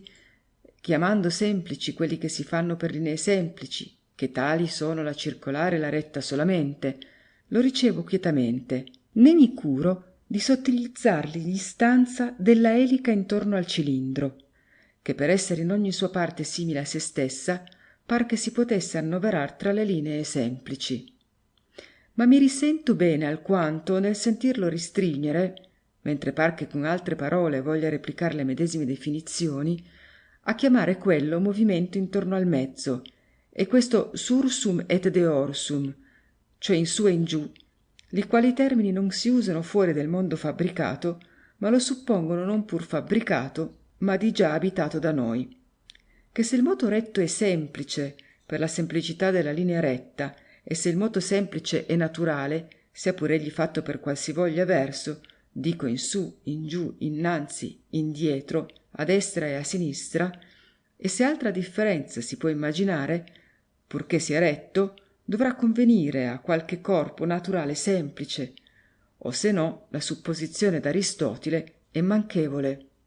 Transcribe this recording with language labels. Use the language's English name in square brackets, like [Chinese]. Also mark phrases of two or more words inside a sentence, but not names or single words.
[Italian] chiamando semplici quelli che si fanno per linee semplici, che tali sono la circolare e la retta solamente, lo ricevo quietamente, né mi curo di sottilizzargli l'istanza della elica intorno al cilindro, che per essere in ogni sua parte simile a se stessa, par che si potesse annoverar tra le linee semplici. Ma mi risento bene alquanto nel sentirlo ristringere, mentre par che con altre parole voglia replicar le medesime definizioni, a chiamare quello movimento intorno al mezzo, e questo [Latin] sursum et deorsum, [Italian] cioè in su e in giù, li quali termini non si usano fuori del mondo fabbricato, ma lo suppongono non pur fabbricato, ma di già abitato da noi. Che se il moto retto è semplice, per la semplicità della linea retta, e se il moto semplice è naturale, sia pur egli fatto per qualsivoglia verso, dico in su, in giù, innanzi, indietro, a destra e a sinistra, e se altra differenza si può immaginare, purché sia retto, dovrà convenire a qualche corpo naturale semplice, o se no la supposizione d'Aristotile è manchevole.